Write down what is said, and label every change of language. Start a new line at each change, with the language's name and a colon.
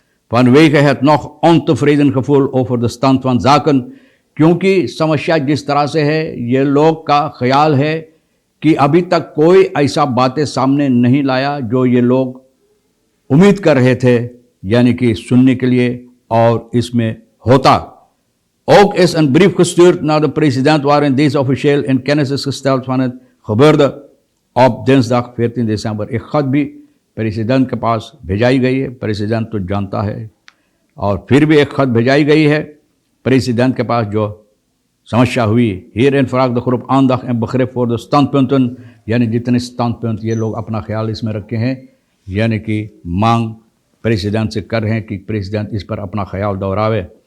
Dutch: Vanwege het nog ontevreden gevoel over de stand van zaken,
Hindi: क्योंकि समस्या जिस तरह से है, ये लोग का ख्याल है कि अभी तक कोई ऐसा बातें सामने नहीं लाया जो ये लोग उम्मीद कर रहे थे, यानी कि सुनने के लिए और इसमें होता।
Dutch: Ook is een brief gestuurd naar de president waarin deze officieel in kennis is gesteld van het gebeurde op dinsdag 14 december।
Hindi: एक खत भी प्रेसिडेंट के पास भेजाई गई है। प्रेसिडेंट तो जानता है और फिर भी एक खत भेजाई गई है प्रेसिडेंट के पास जो समस्या हुई।
Dutch: Hierin vraagt de groep aandacht en begrip voor de standpunten,
Hindi: यानी जितने standpunt ये लोग अपना ख्याल इसमें रखे हैं, यानी कि मांग प्रेसिडेंट से कर रहे हैं कि प्रेसिडेंट इस पर अपना ख्याल दोहरावे।